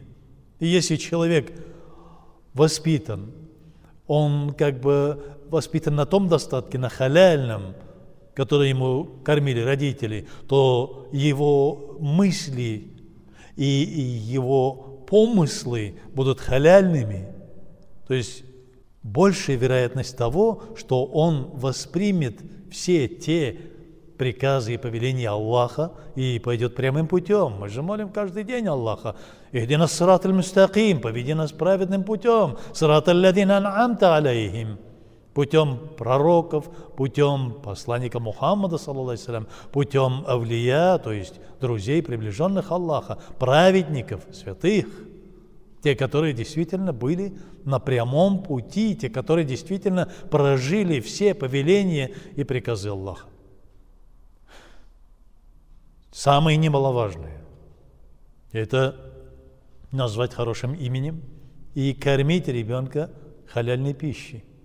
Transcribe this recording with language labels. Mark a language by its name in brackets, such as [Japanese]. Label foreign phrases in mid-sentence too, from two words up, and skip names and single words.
[Russian] И если человек воспитан, он как бы воспитан на том достатке, на халяльном, который ему кормили родители, то его мысли и его помыслы будут халяльными. То есть большая вероятность того, что он воспримет все те приказы и повеления Аллаха и пойдет прямым путем. Мы же молим каждый день Аллаха: [Arabic] «اهدنا الصراط المستقيم», [Russian] поведи нас праведным путем, [Arabic] «صراط الذين أنعمت عليهم», [Russian] путем пророков, путем посланника Мухаммада, [Arabic] صلى الله عليه وسلم, [Russian] путем авлия, то есть друзей, приближенных Аллаха, праведников, святых, те, которые действительно были на прямом пути, те, которые действительно прожили все повеления и приказы Аллаха. Самое немаловажное – это назвать хорошим именем и кормить ребенка халяльной пищей.